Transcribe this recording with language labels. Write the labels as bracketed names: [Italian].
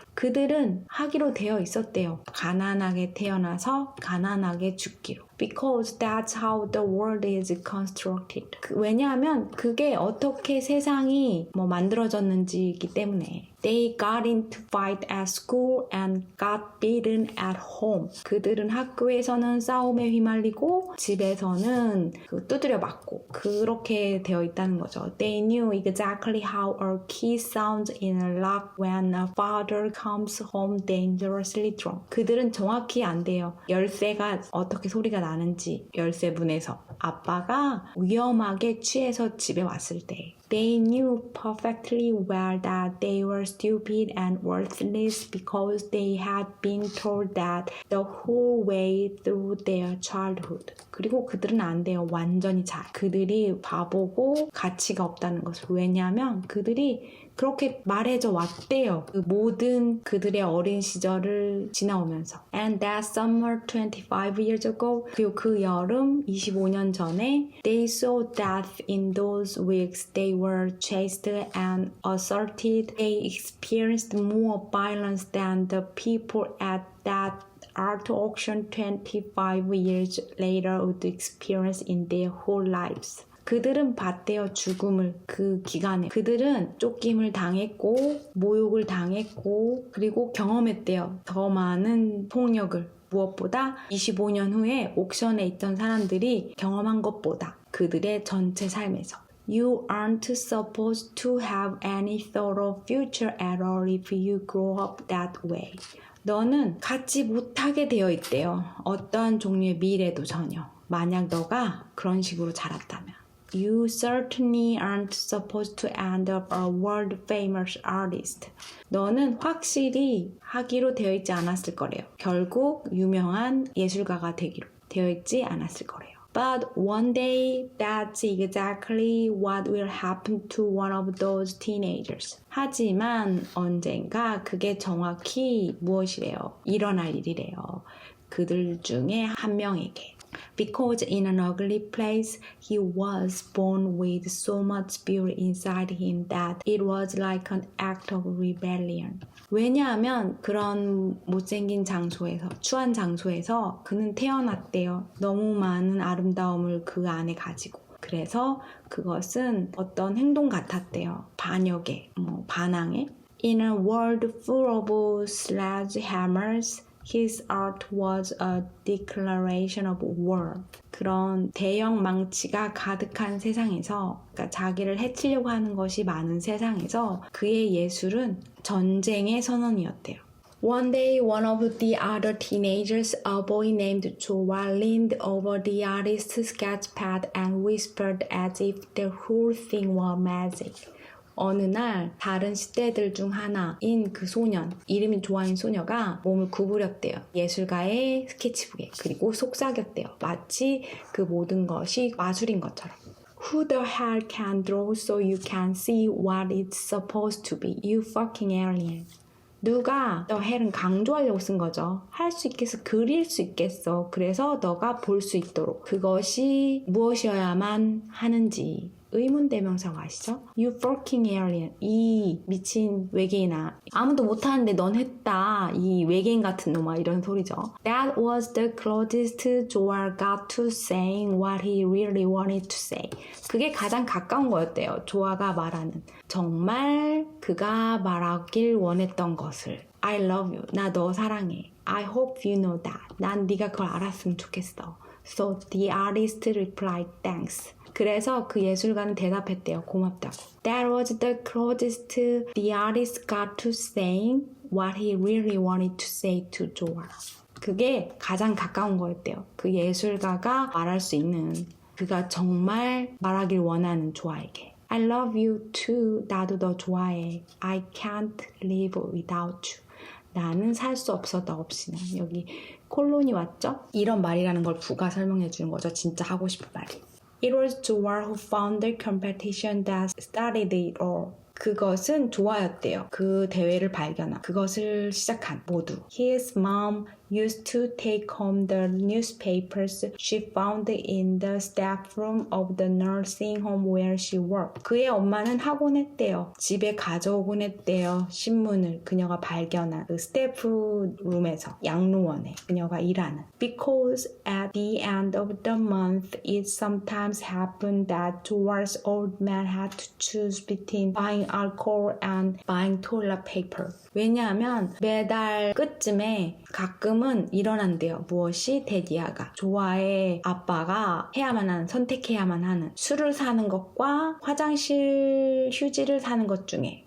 [Korean] 그들은 하기로 되어 있었대요. 가난하게 태어나서 가난하게 죽기로. [English] Because that's how the world is constructed. [Korean] 왜냐하면 그게 어떻게 세상이 만들어졌는지이기 때문에. [English] They got into fight at school and got beaten at home. [Korean] 그들은 학교에서는 싸움에 휘말리고 집에서는 두드려 맞고 그렇게 되어 있다는 거죠. [English] They knew exactly how a key sounds in a lock when a father comes home dangerously drunk. [Korean] 그들은 정확히 안대요. 열쇠가 어떻게 소리가 나는지 열쇠문에서 아빠가 위험하게 취해서 집에 왔을 때. [English] They knew perfectly well that they were stupid and worthless because they had been told that the whole way through their childhood. [Korean] 그리고 그들은 안 돼요. 완전히 잘. 그들이 바보고 가치가 없다는 것을. 왜냐하면 그들이 그렇게 말해져 왔대요. 그 모든 그들의 어린 시절을 지나오면서. [English] And that summer 25 years ago, [Korean] 그리고 그 여름 25년 전에 [English] they saw death in those weeks. They were chased and assaulted. They experienced more violence than the people at that art auction 25 years later would experience in their whole lives. [Korean] 그들은 봤대요. 죽음을. 그 기간에. 그들은 쫓김을 당했고 모욕을 당했고 그리고 경험했대요. 더 많은 폭력을. 무엇보다 25년 후에 옥션에 있던 사람들이 경험한 것보다 그들의 전체 삶에서. [English] You aren't supposed to have any thought of future at all if you grow up that way. [Korean] 너는 갖지 못하게 되어 있대요. 어떠한 종류의 미래도 전혀. 만약 너가 그런 식으로 자랐다면. [English] You certainly aren't supposed to end up a world famous artist. [Korean] 너는 확실히 하기로 되어 있지 않았을 거래요. 결국 유명한 예술가가 되기로 되어 있지 않았을 거래요. [English] But one day, that's exactly what will happen to one of those teenagers. [Korean] 하지만 언젠가 그게 정확히 무엇이래요? 일어날 일이래요. 그들 중에 한 명에게. [English] Because in an ugly place, he was born with so much beauty inside him that it was like an act of rebellion. [Korean] 왜냐하면 그런 못생긴 장소에서, 추한 장소에서 그는 태어났대요. 너무 많은 아름다움을 그 안에 가지고. 그래서 그것은 어떤 행동 같았대요. 반역의, 반항의. [English] In a world full of sledgehammers, His art was a declaration of war. [Korean] 그런 대형 망치가 가득한 세상에서, 그러니까 자기를 해치려고 하는 것이 많은 세상에서 그의 예술은 전쟁의 선언이었대요. [English] One day, one of the other teenagers, a boy named Joa, leaned over the artist's sketchpad and whispered as if the whole thing were magic. [Korean] 어느 날 다른 10대들 중 하나인 그 소년, 이름이 조아인 소녀가 몸을 구부렸대요. 예술가의 스케치북에. 그리고 속삭였대요. 마치 그 모든 것이 마술인 것처럼. [English] Who the hell can draw so you can see what it's supposed to be? You fucking alien. [Korean] 누가 [English] the hell [Korean] 은 강조하려고 쓴 거죠. 할 수 있겠어. 그릴 수 있겠어. 그래서 너가 볼 수 있도록. 그것이 무엇이어야만 하는지. 의문대명사가 아시죠? [English] You fucking alien. [Korean] 이 미친 외계인아. 아무도 못하는데 넌 했다. 이 외계인 같은 놈아. 이런 소리죠. [English] That was the closest Joel got to saying what he really wanted to say. [Korean] 그게 가장 가까운 거였대요. 조아가 말하는. 정말 그가 말하길 원했던 것을. [English] I love you. [Korean] 나 너 사랑해. [English] I hope you know that. [Korean] 난 네가 그걸 알았으면 좋겠어. [English] So the artist replied, thanks. [Korean] 그래서 그 예술가는 대답했대요. 고맙다고. [English] That was the closest the artist got to saying what he really wanted to say to Joel. [Korean] 그게 가장 가까운 거였대요. 그 예술가가 말할 수 있는, 그가 정말 말하길 원하는 조아에게. [English] I love you too. [Korean] 나도 너 좋아해. [English] I can't live without you. [Korean] 나는 살 수 없어 너 없이는. 여기 콜론이 왔죠? 이런 말이라는 걸 부가 설명해 주는 거죠. 진짜 하고 싶은 말이. [English] It was Joa who found the competition that started it all. [Korean] 그것은 조아였대요. 그 대회를 발견한, 그것을 시작한 모두. [English] His mom used to take home the newspapers she found in the staff room of the nursing home where she worked. [Korean] 그의 엄마는 하곤 했대요. 집에 가져오곤 했대요. 신문을 그녀가 발견한 그 스태프 룸에서, 양로원에 그녀가 일하는. [English] Because at the end of the month it sometimes happened that Joa's old man had to choose between buying alcohol and buying toilet paper. [Korean] 왜냐하면 매달 끝쯤에 가끔은 일어난대요. 무엇이? 데디아가. 조아의 아빠가 선택해야만 하는 술을 사는 것과 화장실 휴지를 사는 것 중에.